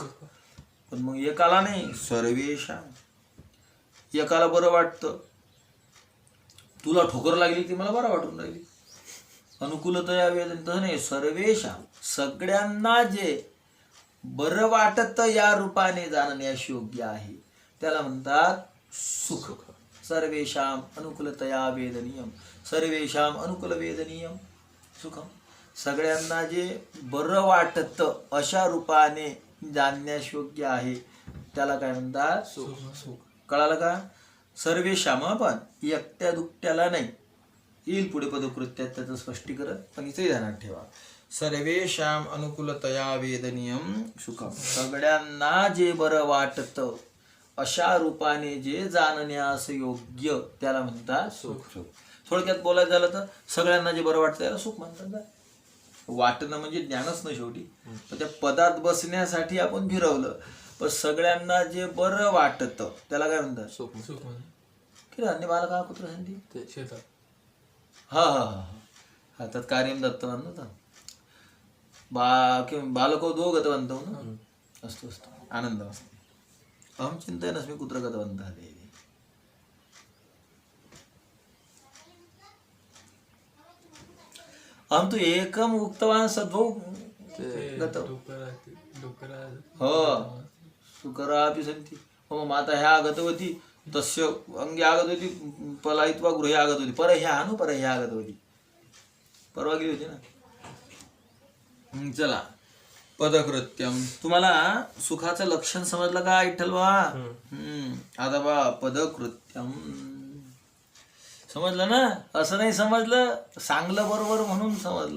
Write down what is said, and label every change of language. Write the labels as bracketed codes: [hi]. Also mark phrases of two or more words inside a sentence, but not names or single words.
[mr] पण मग एकाला नाही. सर्वेषाम. एकाला बरं वाटतं. तुला ठोकर लागली ती मला बरं वाटून राहिली. [sa] अनुकूलतया वेदन [mr] तसं नाही. [sa] सर्वेषाम सगळ्यांना [mr] जे बरं वाटत या रूपाने जाणण्यास योग्य आहे त्याला म्हणतात सुख. [sa] सर्वेषाम अनुकूलतया वेदनीयम. सर्वेषाम अनुकूल वेदनीयम सुखम. [mr] सगळ्यांना जे बरं वाटत अशा रूपाने जाणण्यास योग्य आहे त्याला काय म्हणतात सुख. कळालं का? सर्वेषाम पण एकट्या दुकट्याला नाही. येईल पुढे पदकृत्यात त्याचं स्पष्टीकरण. पण इथे ध्यानात ठेवा. [sa] सर्वेषाम अनुकूलतया वेदनीयम सुखम. [mr] सगळ्यांना जे बरं वाटत अशा रूपाने जे जाणण्यास योग्य त्याला म्हणतात सुख. थोडक्यात बोलायचं झालं तर सगळ्यांना जे बरं वाटतं त्याला सुख म्हणतात. वाटणं म्हणजे ज्ञानच ना शेवटी. पण त्या पदात बसण्यासाठी आपण फिरवलं. पण सगळ्यांना जे बरं वाटत त्याला काय म्हणतात सुख. सुख की अन्य बालका पुत्र संधी ते शेतात. [sa] हा हा हा हा तत् कार्यं दत्तवान् न किं बालको द्वौ गतवन्तौ न. अस्तु अस्तु आनन्दमस्ति. अहं चिन्तयन्नस्मि कुत्र गतवन्तः ते. अहं तु एकम् उक्तवान् सद्वौ गतौ. हो सुकरापि सन्ति. मम माता ह्या गतवती तस्य अंगे आगतवती पलायित्वा गृहे आगतवती. परह्यः नु परह्यः आगतवती. [mr] परवा गेली होती ना. चला पदकृत्यम. तुम्हाला सुखाचं लक्षण समजलं का विठ्ठल बा? आता बा पदकृत्यम समजलं ना? असं नाही समजलं, सांगलं बरोबर म्हणून समजलं.